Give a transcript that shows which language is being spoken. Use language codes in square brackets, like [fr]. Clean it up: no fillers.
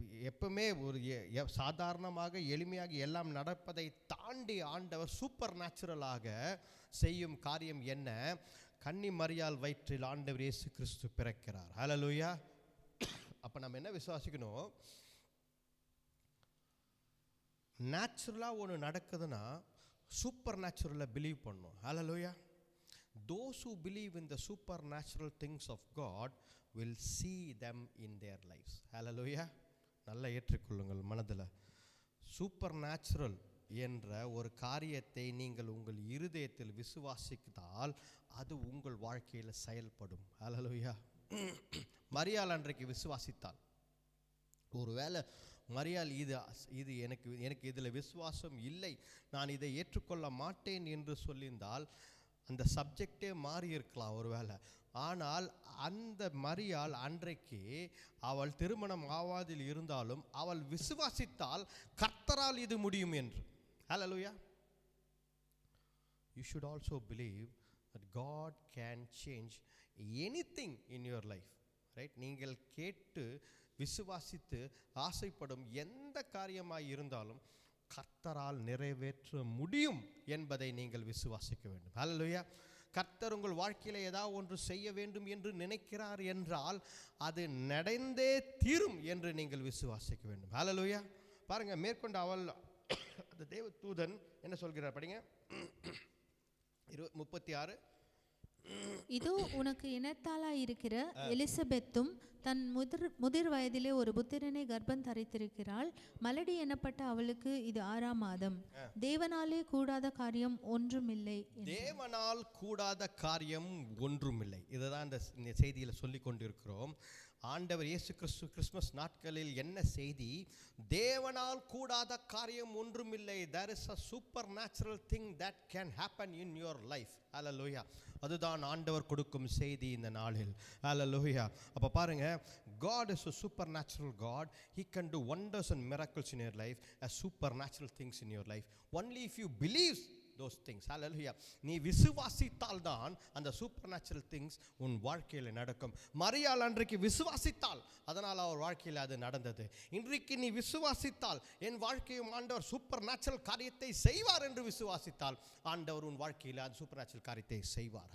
[ta] எப்பவுமே ஒரு சாதாரணமாக எளிமையாக எல்லாம் நடப்பதை தாண்டி ஆண்டவர் சூப்பர் நேச்சுரலாக செய்யும் காரியம் என்ன? கன்னி மரியாள் வயிற்றில் ஆண்டவர் இயேசு கிறிஸ்து பிறக்கிறார். ஹல்லேலூயா. அப்ப நம்ம என்ன விசுவாசிக்கணும்? நேச்சுரலா ஒன்று நடக்குதுன்னா சூப்பர் நேச்சுரலை பிலீவ் பண்ணணும். ஹல்லேலூயா. [en] Those who believe in the supernatural things of God will see them in their lives. [ta] Hallelujah. நல்லா ஏற்றுக்கொள்ளுங்கள் மனதில். சூப்பர் நேச்சுரல் என்ற ஒரு காரியத்தை நீங்கள் உங்கள் இருதயத்தில் விசுவாசித்தால் அது உங்கள் வாழ்க்கையில் செயல்படும். ஹல்லேலூயா. மரியாள் அன்றைக்கு விசுவாசித்தாள். ஒருவேளை மரியாள் இது எனக்கு இதில் விசுவாசம் இல்லை, நான் இதை ஏற்றுக்கொள்ள மாட்டேன் என்று சொல்லியிருந்தால் அந்த சப்ஜெக்டே மாறி இருக்கலாம் ஒருவேளை. ஆனால் அந்த மரியாள் அன்றைக்கு அவள் திருமணம் ஆவாதில் இருந்தாலும் அவள் விசுவாசித்தால் கர்த்தரால் இது முடியும் என்று. ஹல்லேலூயா. [en] You should also believe that God can change anything in your life. Right? [ta] நீங்கள் கேட்டு விசுவாசித்து ஆசைப்படும் எந்த காரியமாய் இருந்தாலும் கர்த்தரால் நிறைவேற்ற முடியும் என்பதை நீங்கள் விசுவாசிக்க வேண்டும். ஹல்லேலூயா. கர்த்தர் உங்கள் வாழ்க்கையில் ஏதாவது ஒன்று செய்ய வேண்டும் என்று நினைக்கிறார் என்றால் அது நடந்தே தீரும் என்று நீங்கள் விசுவாசிக்க வேண்டும். ஹல்லேலூயா. பாருங்க, மேற்கொண்டு அவள் அந்த தேவ தூதன் என்ன சொல்கிறார் படிங்க. 36. இதோ உனக்கு இனத்தாளாய் இருக்கிற எலிசபெத்தும் தன் முதிர் வயதிலே ஒரு புத்திரனை கர்ப்பம் தரித்திருக்கிறாள். மலடி எனப்பட்ட அவளுக்கு இது 6ஆம் மாதம். தேவனாலே கூடாத காரியம் ஒன்றுமில்லை. தேவனால் கூடாத காரியம் ஒன்றுமில்லை. இதுதான் இந்த செய்தியில் சொல்லிக் கொண்டிருக்கிறோம். ஆண்டவர் இயேசு கிறிஸ்து கிறிஸ்மஸ் நாட்களில் என்ன செய்தி? தேவனால் கூடாத காரியம் ஒன்றுமில்லை. [en] There is a supernatural thing that can happen in your life. Hallelujah. [ta] அதுதான் ஆண்டவர் கொடுக்கும் செய்தி இந்த நாளில். [en] Hallelujah. [ta] அப்ப பாருங்க, [en] God is a supernatural God. He can do wonders and miracles in your life, as supernatural things in your life. Only if you believe those things. Hallelujah. [ta] நீ விசுவாசித்தால் தான் அந்த [en] supernatural things [ta] உன் வாழ்க்கையில் நடக்கும். மரியாள் அன்றைக்கு விசுவாசித்தாள், அதனால் அவர் வாழ்க்கையில் அது நடந்தது. இன்றைக்கு நீ விசுவாசித்தால் என் வாழ்க்கையும் ஆண்டவர் சூப்பர் நேச்சுரல் காரியத்தை செய்வார் என்று விசுவாசித்தால் ஆண்டவர் உன் வாழ்க்கையில் அந்த சூப்பர் நேச்சுரல் காரியத்தை செய்வார்.